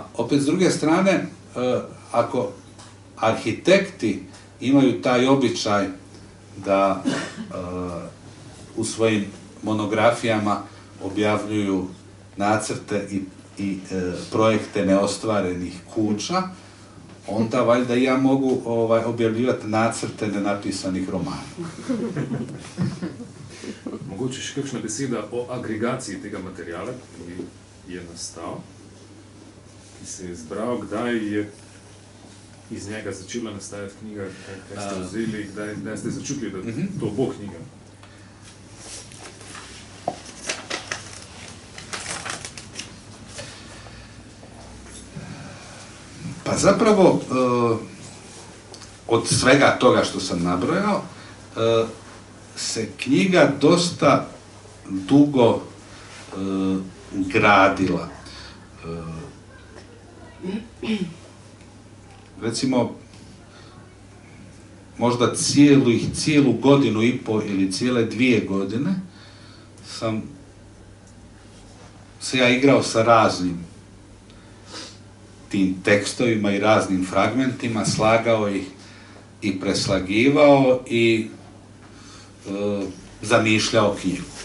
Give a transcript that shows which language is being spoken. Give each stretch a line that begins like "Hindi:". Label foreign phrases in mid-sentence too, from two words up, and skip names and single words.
Croatian: opet s druge strane, ako arhitekti imaju taj običaj da u svojim monografijama objavljuju nacrte i projekte neostvarenih kuća, onda valjda ja mogu objavljivati nacrte nenapisanih romana.
Slovenian: mogoče še kakšna beseda o agregaciji tega materijala, ki je nastal, ki se je zbral, kdaj je iz njega začela nastajati knjiga, kaj ste vzeli, kdaj ste začutili, da to bo knjiga?
Croatian: Pa zapravo, od svega toga što sam nabrojao, se knjiga dosta dugo gradila. Recimo, možda cijelu godinu i pol ili cijele 2 godine sam se ja igrao sa raznim tim tekstovima i raznim fragmentima, slagao ih i preslagivao i zamišljao knjigu.